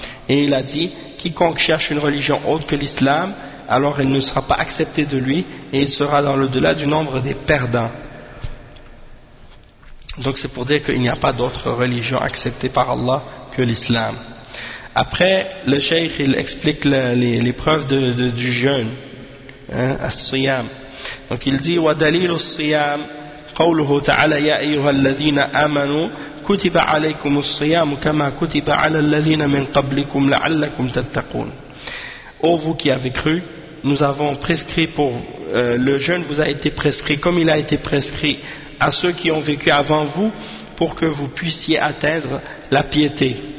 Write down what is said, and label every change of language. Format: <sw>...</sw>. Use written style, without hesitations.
<fr>Et il a dit, quiconque cherche une religion autre que l'islam, alors elle ne sera pas acceptée de lui et il sera dans l'au-delà du nombre des perdants. Donc c'est pour dire qu'il n'y a pas d'autre religion acceptée par Allah que l'islam. Après, le cheikh il explique les preuves du jeûne, hein, as-siyam. Donc il dit,</fr> <ar>wa dalil as-siyam. قوله تعالى يا أيها الذين آمنوا كتب عليكم الصيام كما كتب على الذين من قبلكم لعلكم تتقون.</ar> <fr>Ô vous qui avez cru, nous avons prescrit pour le jeûne vous a été prescrit comme il a été prescrit à ceux qui ont vécu avant vous pour que vous puissiez atteindre la piété.</fr>